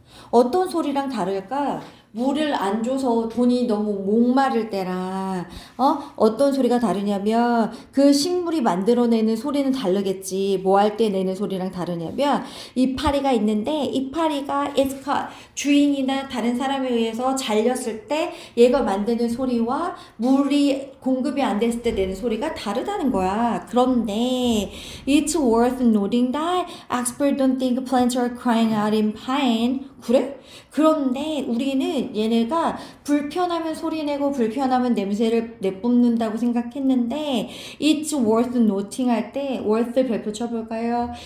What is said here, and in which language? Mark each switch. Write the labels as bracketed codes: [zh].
[ko] 어떤 소리랑 다를까? 물을 안 줘서 돈이 너무 목마를 때랑 어떤 소리가 다르냐면 그 식물이 만들어내는 소리는 다르겠지. 뭐 할 때 내는 소리랑 다르냐면 이파리가 있는데 이파리가 [en] it's cut [ko] 주인이나 다른 사람에 의해서 잘렸을 때 얘가 만드는 소리와 물이 공급이 안 됐을 때 내는 소리가 다르다는 거야. 그런데 [en] it's worth noting that experts don't think plants are crying out in pain. [ko] 그래? 그런데 우리는 얘네가 불편하면 소리내고 불편하면 냄새를 내뿜는다고 생각했는데 [en] it's worth noting [ko] 할 때 worth 별표 쳐볼까요?